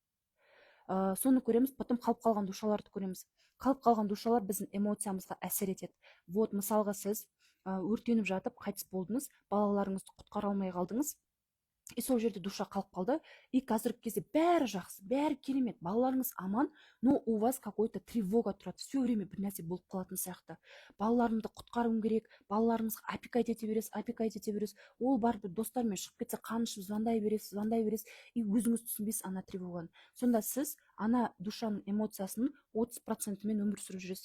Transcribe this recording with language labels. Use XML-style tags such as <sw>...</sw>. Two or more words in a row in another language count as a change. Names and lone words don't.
<kk>Соны көреміз, потом қалып қалған душаларды көреміз. Қалып қалған душалар біздің эмоциямызға әсер етеді. Вот мысалға сіз өртеніп жатып қайтыс болдыңыз, балаларыңызды құтқара алмай қалдыңыз. И сол жерде душа қалып қалды. И қазіргі кезде бәрі жақсы, бәрі керемет, балаларыңыз аман,</kk> <ru>но у вас какой-то тревога тұрады. Все время</ru> <kk>бір нәрсе болып қалатын сияқты. Балаларымды құтқаруым керек, балаларыңызға опекать ете бересіз. Ол барып достармен шығып кетсе, қанышып звондай бересіз, и өзіңіз түсінбейсіз ана тревоганы. Сонда сіз ана душаның эмоциясының 30%-мен өмір сүріп жүресіз.</kk>